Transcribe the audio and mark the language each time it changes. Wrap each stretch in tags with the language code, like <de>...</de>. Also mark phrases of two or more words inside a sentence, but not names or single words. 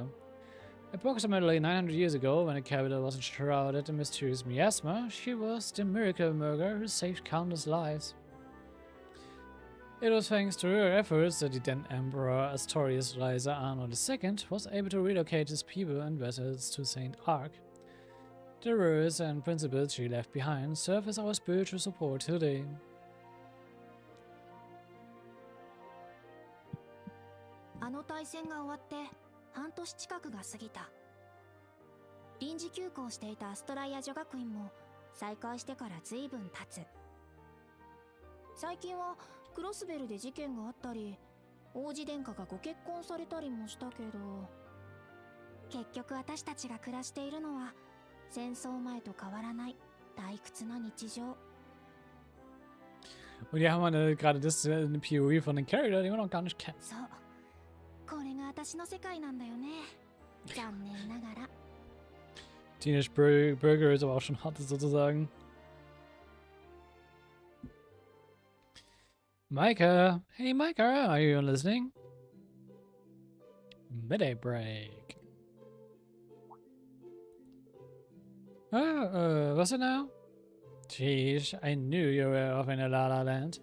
<en>Approximately 900 years ago, when the capital was enshrouded in mysterious miasma, she was the miracle worker who saved countless lives. It was thanks to her efforts that the then Emperor Astorius Reiser Arno II was able to relocate his people and vessels to St. Ark. The rules and principles she left behind serve as our spiritual support today.</en> <ja>あの大戦が終わって半年近くが過ぎた。臨時休校していたアストライア女学院も再開してから随分経つ。最近はクロスベルで事件があったり、王子殿下がご結婚されたりもしたけど、結局私たちが暮らしているのは戦争前と変わらない退屈な日常。</ja> <de>Und hier haben wir gerade das eine POV von den Charakter, die wir noch gar nicht kennen.</de> <ja>そう、これが私の世界なんだよね。残念ながら。</ja> <de>Teenage Burger ist aber auch schon hart sozusagen.</de> <en>Micah! Hey Micah, are you listening? Midday break. What's it now? Jeez, I knew you were off in a La La Land.</en>